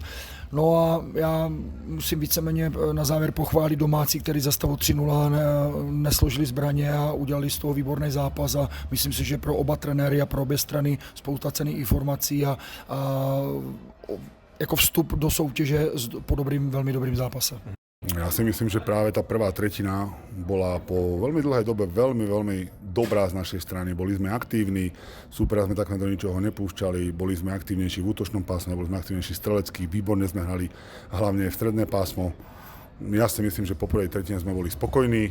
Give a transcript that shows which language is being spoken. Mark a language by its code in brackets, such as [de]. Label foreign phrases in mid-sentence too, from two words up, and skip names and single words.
[cs] No a já musím víceméně na závěr pochválit domácí, který za stavu 3-0 nesložili zbraně a udělali z toho výborný zápas a myslím si, že pro oba trenéry a pro obě strany spousta cenných informací a jako vstup do soutěže po velmi dobrým zápase. [sk] Ja si myslím, že práve tá prvá tretina bola po veľmi dlhej dobe veľmi dobrá z našej strany. Boli sme aktívni, súpera sme takmer do ničoho nepúšťali, boli sme aktívnejší v útočnom pásme, boli sme aktívnejší strelecký, výborne sme hrali hlavne v stredné pásmo. Ja si myslím, že po prvej tretine sme boli spokojní.